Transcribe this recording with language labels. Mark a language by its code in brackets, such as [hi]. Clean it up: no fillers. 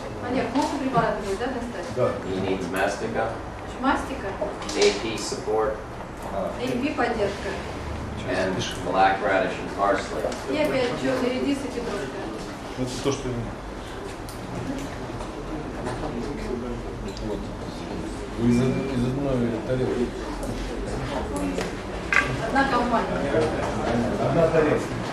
[ru] Олег, можно препараты будет, да, достать? [en] He needs mastica, [ru] Значит, мастика, [en] AP support, [ru] AP поддержка. [en] and black radish and parsley. [ru] И опять черный редис и петрушка. Это то, что Вот. Вы из одной тарелки. Одна компания. Одна тарелка.